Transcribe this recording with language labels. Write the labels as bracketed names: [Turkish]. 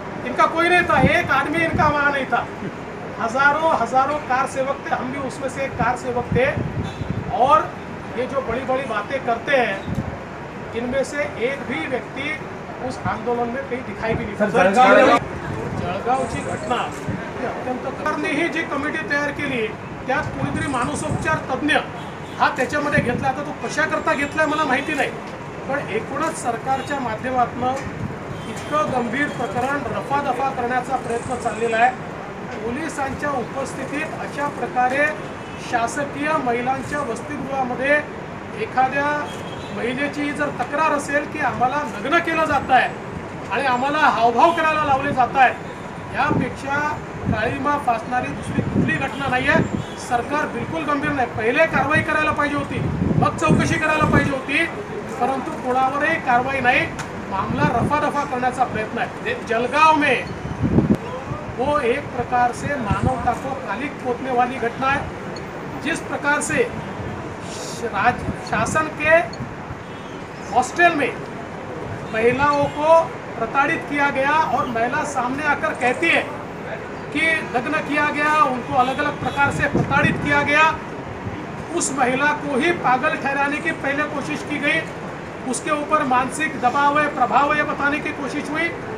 [Hindi] इनका कोई नहीं था, एक आदमी इनका वहाँ नहीं था। हजारों कार सेवक थे, हम भी उसमें से एक कार सेवक थे। और ये जो बड़ी बड़ी बातें करते हैं, इनमें से एक भी व्यक्ति उस आंदोलन में कहीं दिखाई भी नहीं पड़ा। [Marathi] जळगावची घटना अत्यंत करणे ही जी कमिटी तयार केली, त्यात कोणीतरी मानसोपचार तज्ञ हा त्याच्यामध्ये घेतला। आता तो कशाकरता घेतलाय मला माहिती नाही, पण एकूणच सरकारच्या माध्यमातून इतकं गंभीर प्रकरण रफादफा करण्याचा प्रयत्न चाललेला आहे। पोलिसांच्या उपस्थितीत अशा प्रकारे शासकीय महिलांच्या वसतिगृहामध्ये एखाद्या महिलेची जर तक्रार असेल की आम्हाला लग्न केलं जात आहे आणि आम्हाला हावभाव करायला लावले जात आहेत, यापेक्षा काळीमा फासणारी दुसरी कुठली घटना नाही आहे. सरकार बिलकुल गंभीर नाही. पहिले कारवाई करायला पाहिजे होती, मग चौकशी करायला पाहिजे होती, परंतु कोणावरही कारवाई नाही. मामला रफा-दफा करण्याचा प्रयत्न है. [Hindi] जलगांव में वो एक प्रकार से मानवता को कालिक पोतने वाली घटना है. जिस प्रकार से शासन के हॉस्टल में महिलाओं को प्रताड़ित किया गया और महिला सामने आकर कहती है कि लग्न किया गया, उनको अलग अलग प्रकार से प्रताड़ित किया गया, उस महिला को ही पागल ठहराने की पहले कोशिश की गई, उसके ऊपर मानसिक दबाव है, प्रभाव है बताने की कोशिश हुई.